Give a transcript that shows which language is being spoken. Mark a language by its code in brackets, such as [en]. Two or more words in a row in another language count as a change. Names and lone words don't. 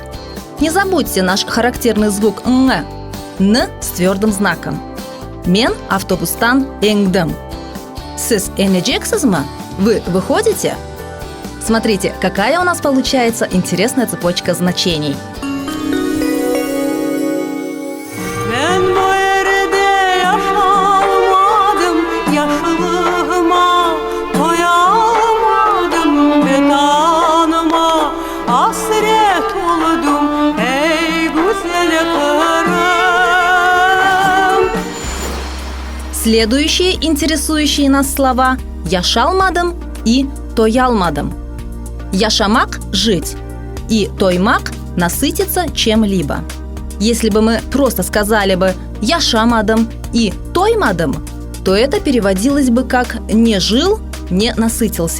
[ru] Не забудьте наш характерный звук «н» – «н» с твердым знаком. [crh] «Мен автобустан энгдым». «Сіз енежексізмі?» [ru] – «Вы выходите?» Смотрите, какая у нас получается интересная цепочка значений. [crh] Ben bu yerde yaşamadım, yaşlılığıma doyamadım, bedanıma hasret oldum, ey güzel Kırım. [ru] Следующие интересующие нас слова «яшалмадым» и «тоялмадым». Яшамак – жить, и тоймак – насытиться чем-либо. Если бы мы просто сказали бы «яшамадым» и «тоймадым», то это переводилось бы как «не жил, не насытился».